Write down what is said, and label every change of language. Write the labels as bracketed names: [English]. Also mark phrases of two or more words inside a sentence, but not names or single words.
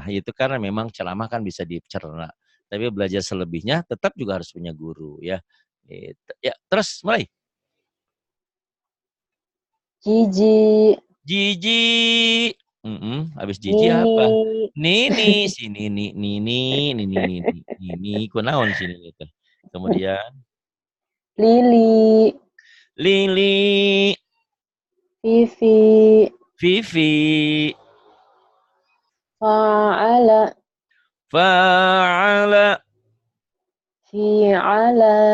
[Indonesian] Itu karena memang ceramah kan bisa dicerna. Tapi belajar selebihnya tetap juga harus punya guru ya. Gitu. Ya, terus mulai. Jiji, Jiji. Habis jiji Nini, apa? Nini, si Nini, Nini, Nini, Nini, Nini, kunaon sini gitu. Kemudian Lili, Lili, Vivi, Vivi, [Arabic] Fa'ala, Fa'ala, Fi'ala,